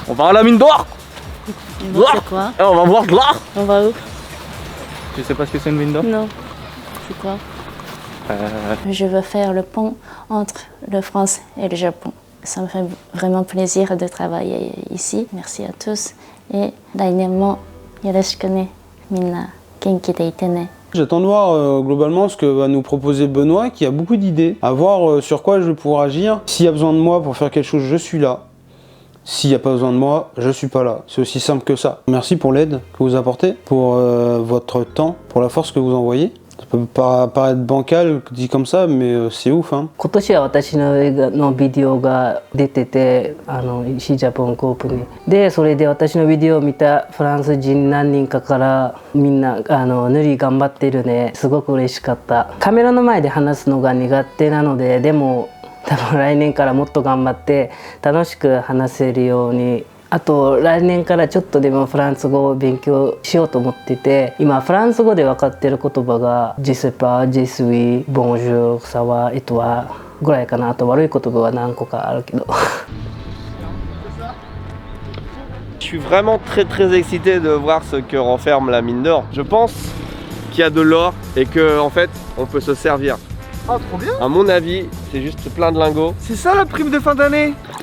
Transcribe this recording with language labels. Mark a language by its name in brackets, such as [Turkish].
[French] On va à la mine d'or. C'est quoi? On va voir de l'or. On va où? Tu sais pas ce que c'est une mine d'or? Non. C'est quoi? Je veux faire le pont entre la France et le Japon. Ça me fait vraiment plaisir de travailler ici. Merci à tous. [Japanese] Et 来年もよろしくね。みんな元気でいてね。 [French] J'attends de voir globalement ce que va nous proposer Benoît, qui a beaucoup d'idées, à voir sur quoi je vais pouvoir agir. S'il y a besoin de moi pour faire quelque chose, je suis là. S'il n'y a pas besoin de moi, je suis pas là. C'est aussi simple que ça. Merci pour l'aide que vous apportez, pour votre temps, pour la force que vous envoyez. Ça peut paraître bancal dit comme ça, mais c'est ouf hein. [Japanese] 今年は私の映画のビデオが出てて、石ジャポンコープに。で、それで私のビデオを見たフランス人何人かからみんな塗り頑張ってるね、すごく嬉しかった。カメラの前で話すのが苦手なので、でも多分来年からもっと頑張って楽しく話せるように。あと来年からちょっとでもフランス語を勉強しようと思ってて、今フランス語で分かってる言葉が [French] 「Je sais pas」「Je suis」 [Japanese] 「Bonjour」 [French] 「Ça va」「Et toi」 [Japanese] ぐらいかな。あと悪い言葉は何個かあるけど。 [French] Je suis vraiment très excité de voir ce que renferme la mine d'or. Je pense qu'il y a de l'or et que en fait on peut se servir. Ah, trop bien. À mon avis, c'est juste plein de lingots. C'est ça la prime de fin d'année.